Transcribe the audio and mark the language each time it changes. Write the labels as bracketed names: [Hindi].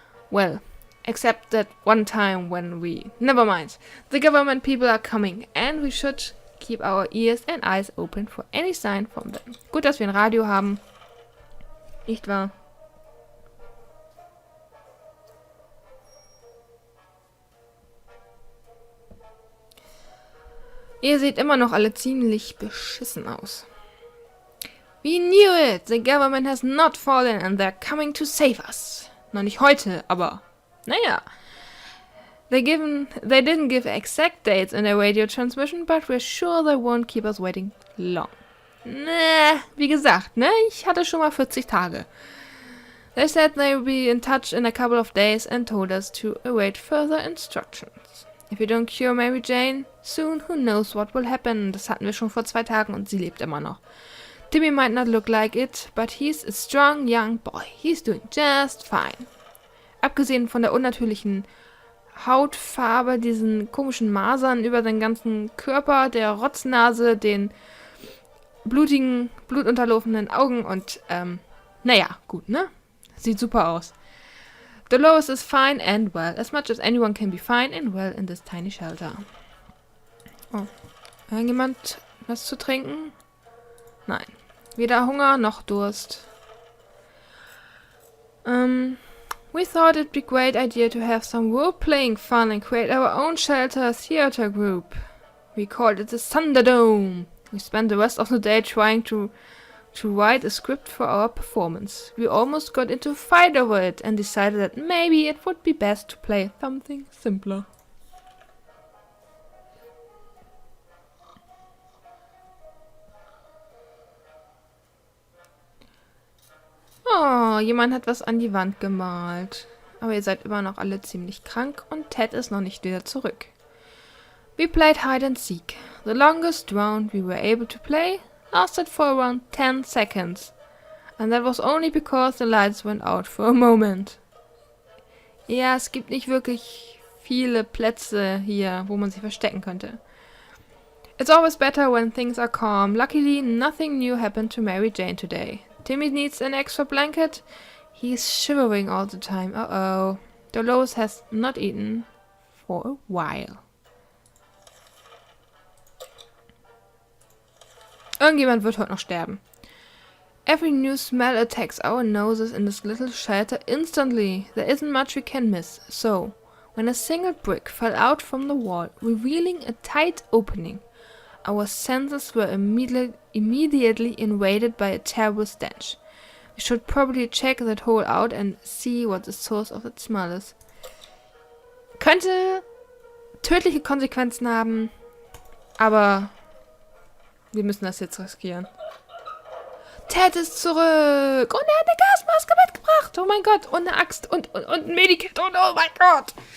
[English] Well, except that one time when never mind. The government people are coming, and we should keep our ears and eyes open for any sign from them. [German] Gut, dass wir ein Radio haben. Nicht wahr? Ihr seht immer noch alle ziemlich beschissen aus. [English] We knew it! The government has not fallen and they're coming to save us. [German] Noch nicht heute, aber naja. [English] They didn't give exact dates in their radio transmission, but we're sure they won't keep us waiting long. [German] Wie gesagt, ne? Ich hatte schon mal 40 Tage. [English] They said they would be in touch in a couple of days and told us to await further instructions. If we don't cure Mary Jane soon, who knows what will happen. [German] Das hatten wir schon vor 2 Tagen und sie lebt immer noch. [English] Timmy might not look like it, but he's a strong young boy. He's doing just fine. [German] Abgesehen von der unnatürlichen Hautfarbe, diesen komischen Masern über den ganzen Körper, der Rotznase, den blutigen, blutunterlaufenden Augen und, naja, gut, ne? Sieht super aus. [English] Dolores is fine and well, as much as anyone can be fine and well in this tiny shelter. [German] Oh, irgendjemand was zu trinken? Nein. Weder Hunger noch Durst. [English] We thought it'd be a great idea to have some role-playing fun and create our own shelter theater group. We called it the Thunderdome. We spent the rest of the day trying to write a script for our performance. We almost got into a fight over it and decided that maybe it would be best to play something simpler. [German] Oh, jemand hat was an die Wand gemalt. Aber ihr seid immer noch alle ziemlich krank und Ted ist noch nicht wieder zurück. [English] We played hide and seek. The longest round we were able to play lasted for around 10 seconds. And that was only because the lights went out for a moment. [German] Ja, es gibt nicht wirklich viele Plätze hier, wo man sich verstecken könnte. [English] It's always better when things are calm. Luckily, nothing new happened to Mary Jane today. Timmy needs an extra blanket. He's shivering all the time. Uh-oh. Dolores has not eaten for a while. [German] Irgendjemand wird heute noch sterben. [English] Every new smell attacks our noses in this little shelter instantly. There isn't much we can miss. So, when a single brick fell out from the wall, revealing a tight opening, our senses were immediately invaded by a terrible stench. We should probably check that hole out and see what the source of that smell is. [German] Könnte tödliche Konsequenzen haben, aber wir müssen das jetzt riskieren. Ted ist zurück und er hat eine Gasmaske mitgebracht. Oh mein Gott, und eine Axt und ein Medikit und oh mein Gott.